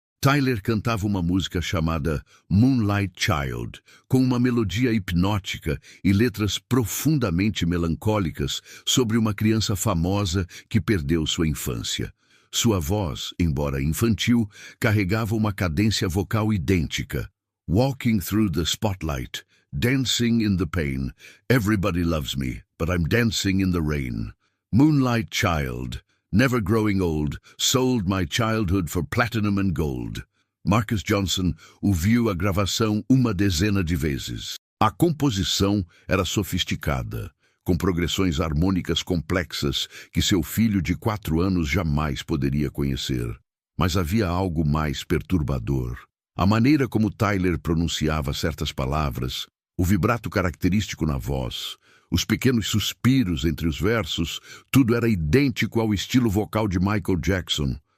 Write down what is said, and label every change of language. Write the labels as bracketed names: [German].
[Portuguese] Tyler cantava uma música chamada Moonlight Child, com uma melodia hipnótica e letras profundamente melancólicas sobre uma criança famosa que perdeu sua infância. Sua voz, embora infantil, carregava uma cadência vocal idêntica. [English] Walking through the spotlight, dancing in the pain, everybody loves me, but I'm dancing in the rain. Moonlight Child, never growing old, sold my childhood for platinum and gold. [Portuguese] Marcus Johnson ouviu a gravação uma dezena de vezes. A composição era sofisticada, com progressões harmônicas complexas que seu filho de 4 anos jamais poderia conhecer. Mas havia algo mais perturbador. A maneira como Tyler pronunciava certas palavras, o vibrato característico na voz, os pequenos suspiros entre os versos, tudo era idêntico ao estilo vocal de Michael Jackson.